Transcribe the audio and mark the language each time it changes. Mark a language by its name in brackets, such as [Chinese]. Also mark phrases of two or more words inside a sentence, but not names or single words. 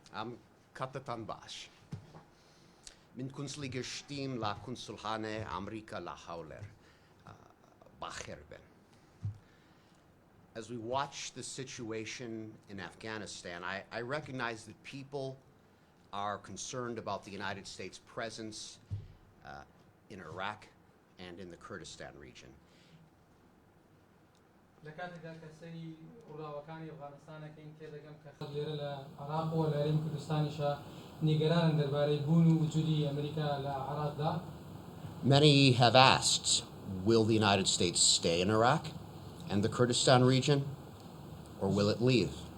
[Central Kurdish] ام كاتتان باش من كونسوڵی گشتیم لا كۆنسوڵخانە ئەمریکا لا هەولێر باخێر بن. [English] As we watch the situation in Afghanistan, I recognize that people are concerned about the United States' presence in Iraq and in the Kurdistan region. Many have asked, will the United States stay in Iraq and the Kurdistan region, or will it leave?